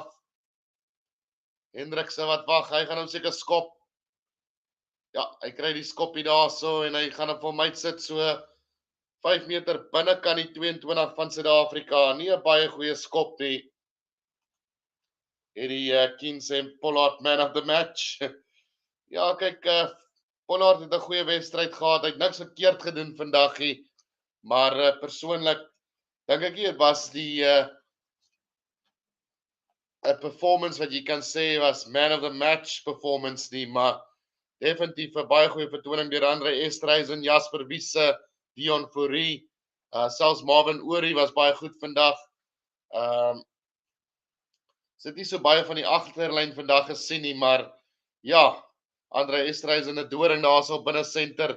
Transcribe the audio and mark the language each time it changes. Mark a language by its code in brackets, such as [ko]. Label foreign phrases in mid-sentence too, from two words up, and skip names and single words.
[af] Hendrikse wat wag, hy gaan hom seker skop. Ja, hy kry die skop hier daarso en hy gaan op hom uitsit so 5 meter binnekant die 22 van Suid-Afrika. Nie 'n baie goeie skop nie. En die Kings en Pollard [en] man of the match. [af] Ja, kyk, Pollard het 'n goeie wedstryd gehad. Hy het niks verkeerd gedoen vandag nie. Maar persoonlik dink ek dit was die 'n performance wat jy kan sê was [en] man of the match performance [af] nie, maar definitief 'n baie goeie vertoning deur Andre Estreisen, Jasper Wiese, Dion Fourie, selfs Marvin Orie was baie goed vandag. Sit nie so baie van die agterlyn vandag gesien nie, maar ja, Andre Estreisen 'n doring daarso binne senter.